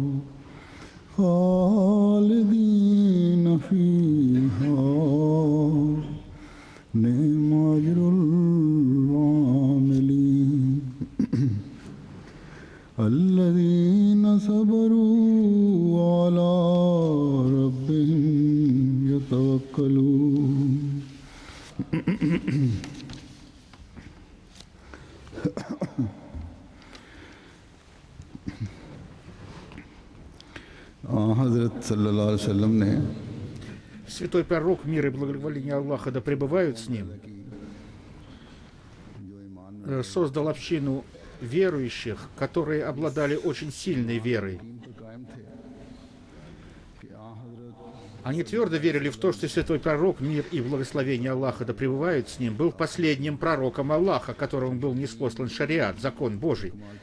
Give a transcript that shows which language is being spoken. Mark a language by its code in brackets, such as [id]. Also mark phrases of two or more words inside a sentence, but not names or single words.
[ar] خالدين فيها نعم أجر العاملين الذين صبروا على ربهم يتوكلون [ur] हज़रत [ar] صلى الله عليه وسلم [ur] ने [ru] Святой пророк, мир и благоволение Аллаха да пребывают с ним, создал общину верующих, которые обладали очень сильной верой. Они твердо верили в то, что святой пророк, мир и благословение Аллаха да пребывают с ним, был последним пророком Аллаха, которому был ниспослан шариат, закон Божий.